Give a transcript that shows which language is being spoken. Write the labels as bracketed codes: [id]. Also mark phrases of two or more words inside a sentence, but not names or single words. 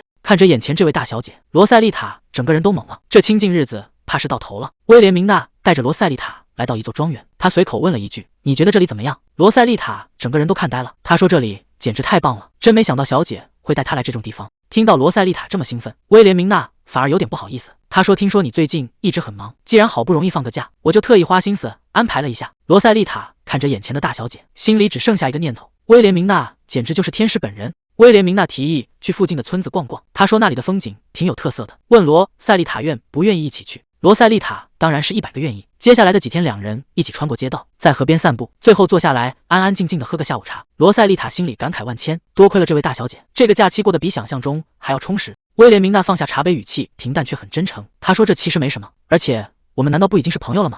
[zh] 看着眼前這位大小姐，羅塞麗塔整個人都懵了，這清靜日子怕是到頭了。威廉明娜帶着羅塞麗塔來到一座莊園，他隨口問了一句：“你覺得這裡怎麼樣？” 羅塞麗塔整個人都看呆了，他說：“這裡簡直太棒了，真沒想到小姐會帶他來這種地方。” 聽到羅塞麗塔這麼興奮，威廉明娜反而有點不好意思。他說：“ 聽說你最近一直很忙，既然好不容易放個假，我就特意花心思安排了一下。” 羅塞麗塔看着眼前的大小姐，心裡只剩下一個念頭：威廉明娜簡直就是天使本人。威廉明娜提議去附近的村子逛逛，他說那裡的風景挺有特色的，問羅塞麗塔願不願意一起去。羅塞麗塔當然是100個願意。接下來的幾天，兩人一起穿過街道，在河邊散步，最後坐下來安安靜靜的喝個下午茶。羅塞麗塔心裡感慨萬千，多虧了這位大小姐，這個假期過得比想象中還要充實。威廉明娜放下茶杯，語氣平淡卻很真誠。他說：“這其實沒什麼，而且我們難道不已經是朋友了嗎？”